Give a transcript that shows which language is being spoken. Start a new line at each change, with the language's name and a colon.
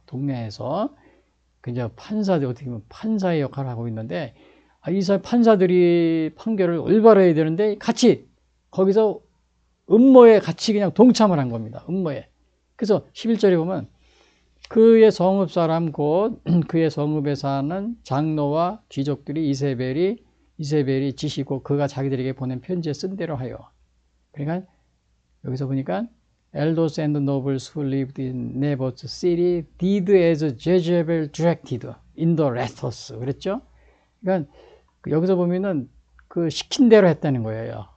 Korean: 동네에서 그냥 판사들 어떻게 보면 판사의 역할을 하고 있는데 이 판사들이 판결을 올바르게 되는데 같이 거기서 음모에 같이 그냥 동참을 한 겁니다. 음모에. 그래서 11절에 보면 그의 성읍 사람 곧 그의 성읍에 사는 장로와 귀족들이 이세벨이 지시고 그가 자기들에게 보낸 편지에 쓴 대로 하여. 그러니까 여기서 보니까
English: elders and nobles who lived in Naboth's city did as Jezebel directed in the letters.
Korean: 그랬죠? 그러니까 여기서 보면은 그 시킨 대로 했다는 거예요.